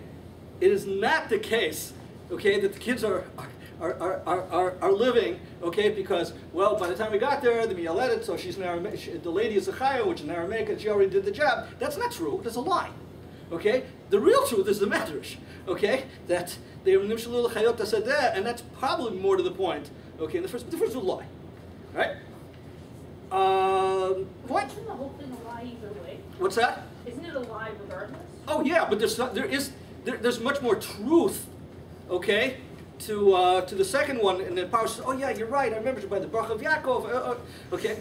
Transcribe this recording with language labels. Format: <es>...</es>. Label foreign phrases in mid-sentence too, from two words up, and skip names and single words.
<en>It is not the case, okay, that the kids are living, okay, because, well, by the time we got there, the miyaledet, so she's an Aramaic, the lady is a chaya, which is an Aramaic, and she already did the job. That's not true. That's a lie. Okay? The real truth is the midrash, okay, that they are</en> <he>נמשלו לחיות השדה,</he> <en>and that's probably more to the point, okay, the first was a lie. Right? What? Isn't the whole thing a lie either way? What's that? Isn't it a lie regardless? Oh, yeah, but there's much more truth, okay, to the second one, and then Paul says, oh yeah, you're right, I remember by the Baruch of Yaakov, okay.</en>